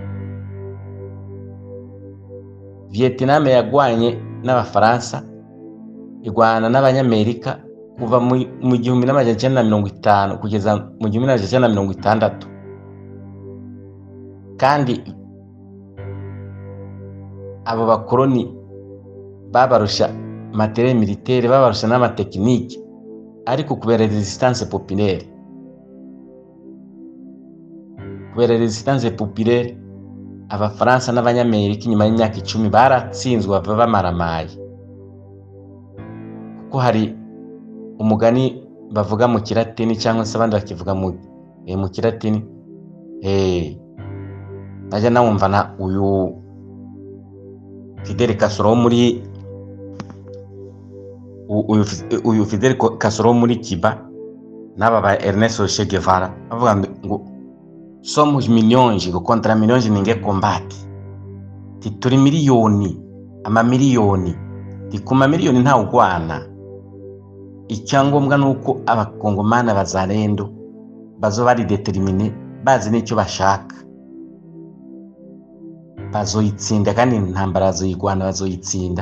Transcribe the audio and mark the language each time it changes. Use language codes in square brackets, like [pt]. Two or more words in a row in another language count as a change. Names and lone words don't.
[rn] Vietnam yagwanye n'abafaransa igwana n'abanyamerika kuva mu 1950 kugeza mu 1960 kandi abo bakoroni babarusha [fr] matériel militaire [rn] babarusha n'amatekinike ariko kubera [fr] resistance populaire [rn] abafaransa n'abanyamerika nyuma y'imyaka 10 baratsinzwe bava bamaramaye. Kuko hari umugani bavuga mu Kilatini cyangwa se abandi bakivuga mu Kilatini naje nawumva na uyu Fidel Castro muri uyu Fidel Castro muri Cuba n'aba ba Ernesto Che Guevara bavuga ngo [pt] somos milhões contra milhões ninguém combate. [rn] Turi miliyoni amamiliyoni ku mamiliyoni nta ugwana. Icyangombwa nuko abakongomani abazalendo bazo bari determine bazi n'icyo bashaka, bazoyitsinda kandi intambara bazoyigwana, bazoyitsinda.